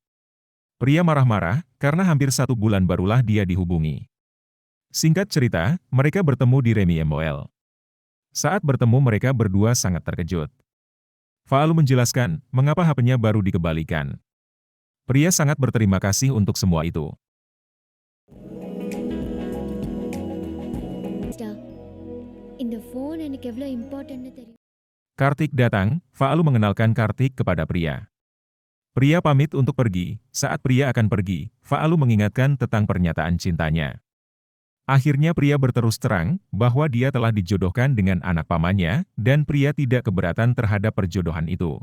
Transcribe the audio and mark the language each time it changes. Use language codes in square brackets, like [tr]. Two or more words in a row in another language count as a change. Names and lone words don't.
[id] Pria marah-marah, karena hampir 1 bulan barulah dia dihubungi. Singkat cerita, mereka bertemu di Remy MOL. Saat bertemu mereka berdua sangat terkejut. Faalu menjelaskan mengapa HP-nya baru dikembalikan. Pria sangat berterima kasih untuk semua itu. [ta] இந்த ஃபோன் எனக்கு எவ்வளோ இம்பார்ட்டன்ட்னு தெரியும். [id] Kartik datang, Faalu mengenalkan Kartik kepada pria. Pria pamit untuk pergi. Saat pria akan pergi, Faalu mengingatkan tentang pernyataan cintanya. Akhirnya pria berterus terang bahwa dia telah dijodohkan dengan anak pamannya, dan pria tidak keberatan terhadap perjodohan itu.